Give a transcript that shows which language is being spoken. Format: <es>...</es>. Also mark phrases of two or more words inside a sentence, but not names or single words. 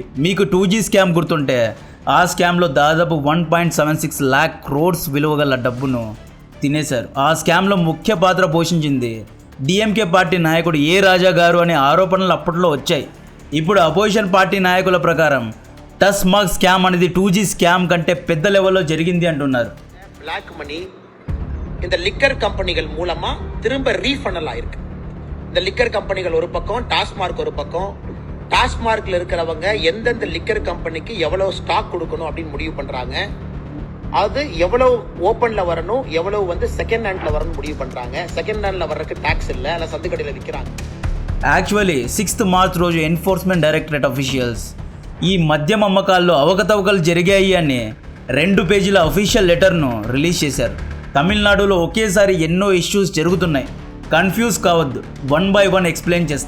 <te>మీకు 2G స్కామ్ గుర్తుంటే ఆ స్కామ్లో దాదాపు 1.76</te> <en>lakh crores</en> <te>విలువ గల డబ్బును తినేశారు. ఆ స్కామ్లో ముఖ్య పాత్ర పోషించింది డిఎంకే పార్టీ నాయకుడు ఏ రాజా గారు అనే ఆరోపణలు అప్పట్లో వచ్చాయి. ఇప్పుడు అపోజిషన్ పార్టీ నాయకుల ప్రకారం టస్మాక్ స్కామ్ అనేది 2G స్కామ్ కంటే పెద్ద லெவல்ல జరిగింది అంటున్నారు.</te> <en>black money</en> <ta>இந்த</ta> <en>liquor companies</en> <ta>மூலமா திரும்ப ரீஃபண்டல் ஆயிருக்கு. இந்த</ta> <en>liquor companies</en> <ta>ஒரு பக்கம், டாஸ்மார்க் ஒரு பக்கம். டாஸ்மார்க்ல இருக்கிறவங்க எந்தெந்த</ta> <en>liquor companyக்கு</en> <ta>எவ்வளவு ஸ்டாக் கொடுக்கணும் அப்படின்னு முடிவு பண்றாங்க. அது எவ்வளவு ஓப்பன்ல வரணும், எவ்வளவு</ta> <en>second handல</en> <ta>வரணும் முடிவு பண்றாங்க.</ta> <en>second handல</en> <ta>வர்றதுக்கு டாக்ஸ் இல்ல, அல்ல சந்தைக்கடையில விற்கிறாங்க.</ta> <te>యాక్చువల్లీ 6th మార్చ్ రోజు ఎన్ఫోర్స్మెంట్ డైరెక్టరేట్ అఫీషియల్స్ ఈ మద్యం అమ్మకాల్లో అవకతవకలు జరిగాయి అని 2 పేజీల</te> <en>official letterను</en> <te>రిలీజ్ చేశారు. తమిళనాడులో ఒకేసారి ఎన్నో ఇష్యూస్ జరుగుతున్నాయి. కన్ఫ్యూజ్ కావద్దు, 1 by 1 ఎక్స్ప్లెయిన్ చేస్తా.</te>